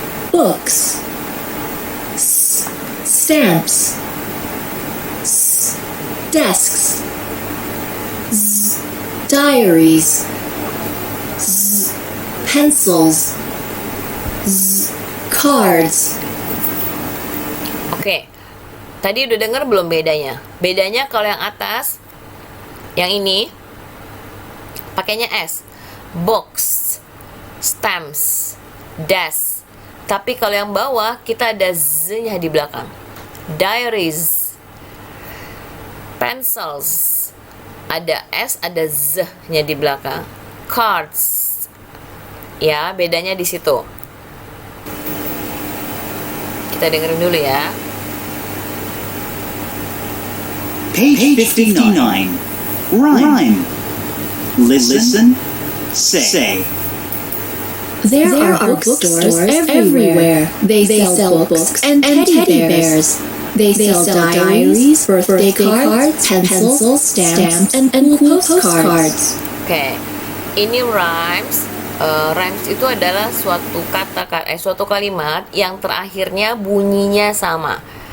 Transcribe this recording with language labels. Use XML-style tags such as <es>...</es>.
<en>books, stamps, desks, diaries, pencils, cards.</en> <id>Oke, tadi udah denger belum bedanya? Bedanya kalau yang atas, yang ini pakainya S, box, stamps, desk. Tapi kalau yang bawah kita ada Z-nya di belakang. Diaries, pencils, ada S, ada Z-nya di belakang. Cards, ya bedanya di situ. Kita dengerin dulu ya.</id> <en>Page 59. Rhyme. Listen. Say. There are bookstores everywhere. They sell books and teddy bears. They sell diaries, birthday cards, pencils, stamps, and cool postcards.</en> <id>Oke, ini rhymes. Rhymes itu adalah suatu kalimat yang terakhirnya bunyinya sama.</id>